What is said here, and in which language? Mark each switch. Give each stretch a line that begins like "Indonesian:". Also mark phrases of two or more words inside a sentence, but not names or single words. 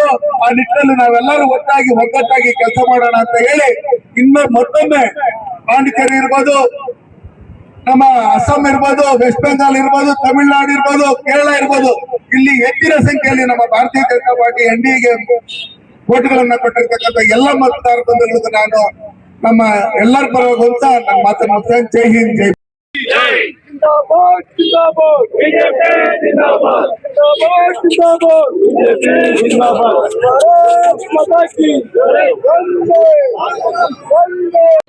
Kannada: ಆ ನಿಟ್ಟಿನಲ್ಲಿ ನಾವೆಲ್ಲರೂ ಒಗ್ಗಟ್ಟಾಗಿ ಕೆಲಸ ಮಾಡೋಣ ಅಂತ ಹೇಳಿ ಮತ್ತೊಮ್ಮೆ ಪಾಂಡಿಚೇರಿ ಇರ್ಬೋದು, ನಮ್ಮ ಅಸ್ಸಾಂ ಇರ್ಬೋದು, ವೆಸ್ಟ್ ಬೆಂಗಾಲ್ ಇರ್ಬೋದು, ತಮಿಳುನಾಡು ಇರ್ಬೋದು, ಕೇರಳ ಇರ್ಬೋದು, ಇಲ್ಲಿ ಹೆಚ್ಚಿನ ಸಂಖ್ಯೆಯಲ್ಲಿ ನಮ್ಮ ಭಾರತೀಯ ಜನತಾ ಪಾರ್ಟಿ NDAಗೆ ವೋಟ್ಗಳನ್ನ ಕೊಟ್ಟಿರ್ತಕ್ಕಂಥ ಎಲ್ಲ ಮತದಾರ ಬಂಧುಗಳಿಗೂ ನಾನು ನಮ್ಮ ಎಲ್ಲರ ಪರವಾಗಿ ಅಂತ ನನ್ನ ಮಾತನ್ನು ಮುಗಿಸ್ತೇನೆ.
Hindi: जय हिंद, जय जिंदाबाद जिंदाबाद बीजेपी जिंदाबाद जिंदाबाद जिंदाबाद बीजेपी जिंदाबाद भारत माता की जय वंदे वंदे